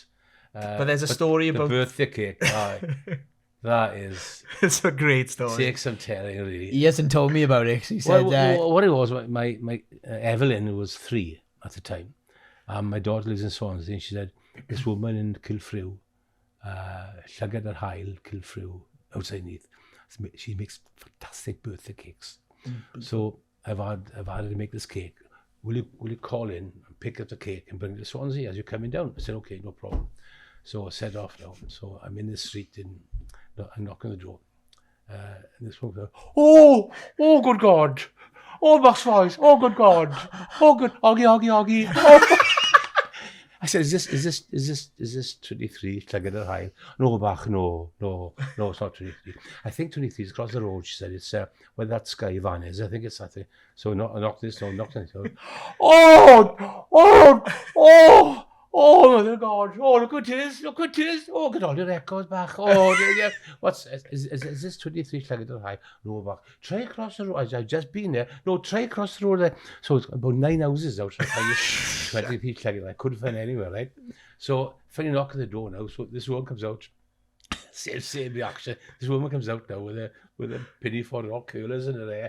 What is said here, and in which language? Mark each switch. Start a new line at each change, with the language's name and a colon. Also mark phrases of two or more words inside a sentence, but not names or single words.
English: But there's a story the about... birthday cake. That is... It's a great story. Takes some telling, really. He hasn't told me about it. He said, what it was, my Evelyn, who was 3 at the time, my daughter lives in Swansea, and she said, this woman in Kilfrew, llygad yr hael, Kilfrew, outside Neath, she makes fantastic birthday cakes. So I've had her to make this cake. Will you call in and pick up the cake and bring it to Swansea as you're coming down? I said, okay, no problem. So I set off now. So I'm in the street I'm knocking on the door. And this woman goes, oh, good God. Oh, Max Boyce. Oh, good God. Oh, good. Oggy. Oh. I said, is this 23 Llygad yr hael? No, Bach, no, it's not 23. I think 23 is across the road, she said. It's where that Sky van is. I think it's that thing. So I knocked this door, knocked on it. Oh, mother God. Oh, look at this. Oh, look at all the records back. Oh, yeah. Is this 23 Llygad yr hael? No, Bach. Try across the road. I've just been there. No, try across the road there. So it's about 9 houses out. 23 Llygad. I couldn't find anywhere, right? So finally knock on the door now. So this woman comes out. Same reaction. This woman comes out now with a penny for rock curlers in her hair.